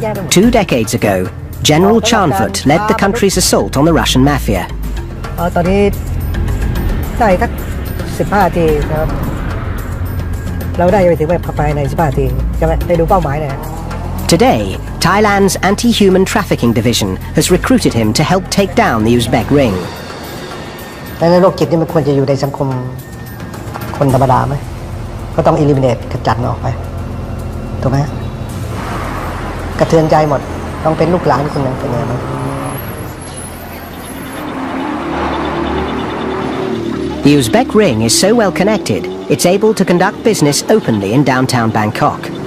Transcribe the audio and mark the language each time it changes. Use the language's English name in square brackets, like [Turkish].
[English] 2 decades ago, General Chanfut led the country's assault on the Russian mafia. [Thai] ตอนนี้ได้สัก15 นาทีนะครับเราได้ไปถึงแบบภายใน15 นาทีใช่ไหมได้ดูเป้าหมายเลย [English] Today, Thailand's anti-human trafficking division has recruited him to help take down the Uzbek ring. [Thai] ในโลกจิตนี่มันควรจะอยู่ในสังคมคนธรรมดาไหมก็ต้อง eliminate ขจัดมันออกไปถูกไหมกระเทือนใจหมด ต้องเป็นลูกหลานคนหนึ่งเป็นไงบ้าง [English] The Uzbek ring is so well connected, it's able to conduct business openly in downtown Bangkok.